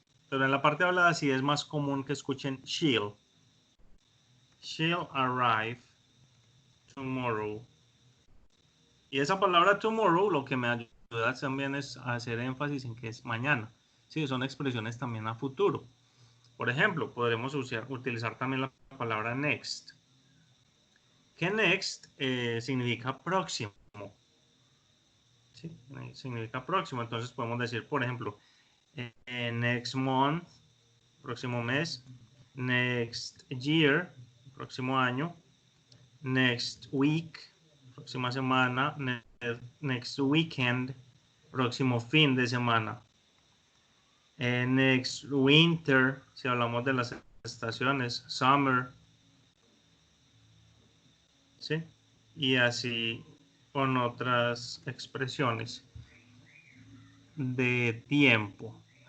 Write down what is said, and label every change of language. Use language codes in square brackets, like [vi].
[es] Pero en la parte hablada sí es más común que escuchen [en] she'll. She'll arrive tomorrow. [es] Y esa palabra tomorrow lo que me ayuda también es a hacer énfasis en que es mañana. Sí, son expresiones también a futuro. Por ejemplo, podremos utilizar también la palabra next. Que next significa próximo. ¿Sí? Significa próximo. Entonces podemos decir, por ejemplo, [en] next month, [es] próximo mes. [en] Next year, [es] próximo año. [en] Next week, [es] próxima semana. [en] Next weekend, [es] próximo fin de semana. [en] Next winter, [es] si hablamos de las estaciones, summer, ¿sí? Y así con otras expresiones de tiempo.